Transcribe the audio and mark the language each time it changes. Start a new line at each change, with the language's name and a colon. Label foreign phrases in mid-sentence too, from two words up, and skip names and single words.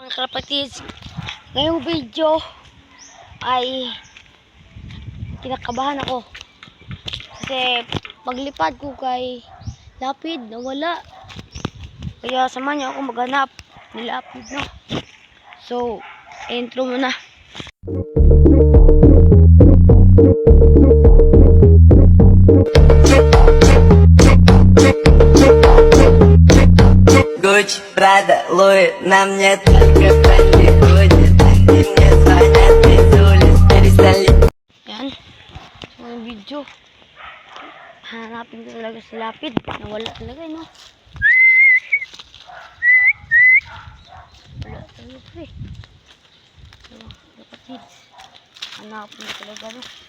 Filipino: Mga kapatid, ngayong video ay kinakabahan ako kasi paglipad ko kay lapid nawala, kaya samahan niyo ako maghanap ni lapid, no? So intro muna.
Russian: Gucci, Prada, Louis, на мне только проходит. И мне звонят из улиц, перестали.
Filipino: Yan, so yung video hanapin ko talaga si lapid, nawala talaga, no? Wala talaga eh. So kapatid, hanapin ko talaga, no?